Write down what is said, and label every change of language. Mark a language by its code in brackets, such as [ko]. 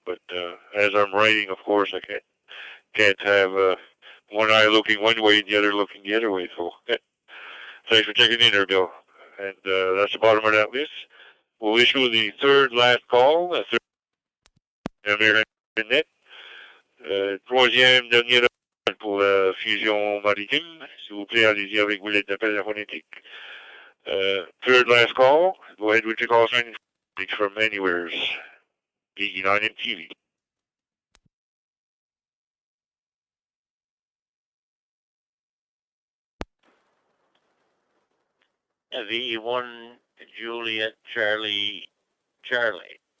[en] But as I'm writing, of course, I can't have one eye looking one way and the other looking the other way. So thanks for checking in there, Bill. And that's the bottom of that list. We'll issue the third last call, American Net. [fr] Troisième dernier appel pour la fusion maritime. S'il vous plaît, allez-y avec vos lettres d'appel à phonétique. [en] Third last call. Go ahead with your call sign from anywheres. VE9MTV. VE1 Juliet Charlie Charlie.